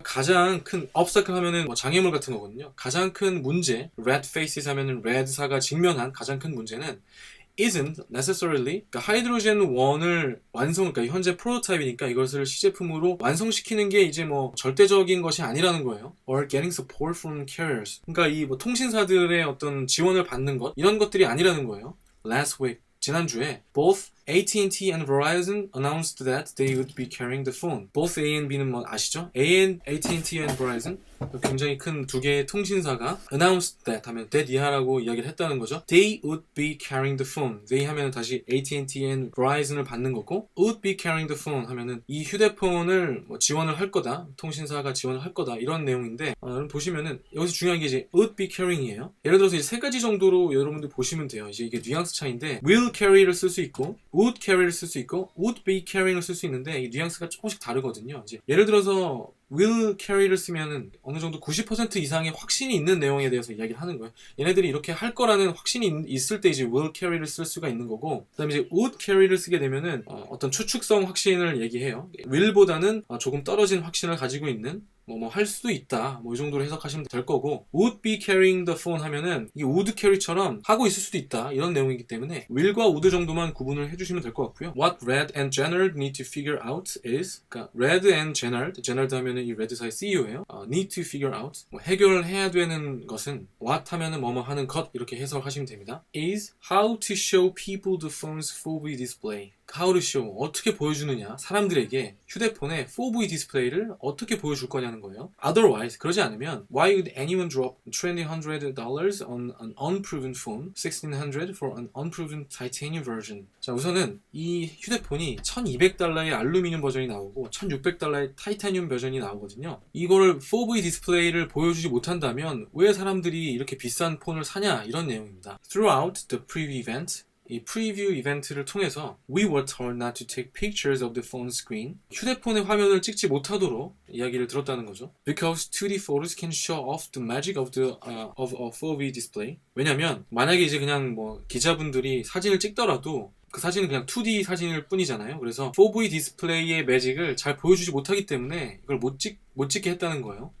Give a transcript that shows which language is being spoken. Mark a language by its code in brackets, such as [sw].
[ko] 가장 큰 obstacle 하면은 뭐 장애물 같은 거거든요. 가장 큰 문제 [en] red faces [ko] 하면은 red사가 직면한 가장 큰 문제는 [en] isn't necessarily [ko] 그러니까 하이드로젠 1을 그러니까 현재 프로토타입이니까 이것을 시제품으로 완성시키는 게 이제 뭐 절대적인 것이 아니라는 거예요. [en] or getting support from carriers. [ko] 그러니까 이 뭐 통신사들의 어떤 지원을 받는 것 이런 것들이 아니라는 거예요. [en] Last week [ko] 지난주에 [en] both AT&T and Verizon announced that they would be carrying the phone. Both A and B는 [ko] 뭐 아시죠? AT&T and Verizon 굉장히 큰 두 개의 통신사가 [en] announced that [ko] 하면 that 이하라고 이야기를 했다는 거죠. [en] They would be carrying the phone. [ko] They 하면 다시 AT&T and Verizon을 받는 거고 [en] would be carrying the phone [ko] 하면은 이 휴대폰을 뭐 지원을 할 거다. 통신사가 지원을 할 거다. 이런 내용인데 보시면은 여기서 중요한 게 이제 would be carrying이에요. 예를 들어서 이제 세 가지 정도로 여러분들 보시면 돼요. 이제 이게 뉘앙스 차이인데 will carry를 쓸 수 있고 would carry를 쓸 수 있고 would be carrying을 쓸 수 있는데 이 뉘앙스가 조금씩 다르거든요. 이제 예를 들어서 will carry를 쓰면은 어느 정도 90% 이상의 확신이 있는 내용에 대해서 이야기를 하는 거예요. 얘네들이 이렇게 할 거라는 확신이 있을 때 이제 will carry를 쓸 수가 있는 거고 그다음에 이제 would carry를 쓰게 되면은 어떤 추측성 확신을 얘기해요. will보다는 조금 떨어진 확신을 가지고 있는 뭐 할 수도 있다. 뭐 이 정도로 해석하시면 될 거고 would be carrying the phone 하면은 이게 would carry처럼 하고 있을 수도 있다. 이런 내용이기 때문에 will과 would 정도만 구분을 해주시면 될 것 같고요. [en] What Red and Jennard need to figure out is [ko] 그러니까 Red and Jennard 하면은 이 레드사의 CEO예요. [en] need to figure out [ko] 뭐 해결해야 되는 것은 what 하면은 뭐뭐 하는 것 이렇게 해석하시면 됩니다. [en] is how to show people the phone's 4V display. How to show [ko] 어떻게 보여주느냐 사람들에게 휴대폰의 4V 디스플레이를 어떻게 보여줄 거냐는 거예요. [en] Otherwise [ko] 그러지 않으면 [en] Why would anyone drop $2,000 on an unproven phone, $1,600 for an unproven titanium version? [ko] 자 우선은 이 휴대폰이 $1,200의 알루미늄 버전이 나오고 $1,600의 타이타늄 버전이 나오거든요. 이거를 4V 디스플레이를 보여주지 못한다면 왜 사람들이 이렇게 비싼 폰을 사냐 이런 내용입니다. [en] Throughout the preview event [ko] 이 프리뷰 이벤트를 통해서 [en] We were told not to take pictures of the phone screen. [ko] 휴대폰의 화면을 찍지 못하도록 이야기를 들었다는 거죠. [en] Because 2D photos can show off the magic of a 4V display. [ko] 왜냐면 만약에 이제 그냥 뭐 기자분들이 사진을 찍더라도 그 사진은 그냥 2D 사진일 뿐이잖아요. 그래서 4V 디스플레이의 매직을 잘 보여주지 못하기 때문에 이걸 못 찍게 했다는 거예요.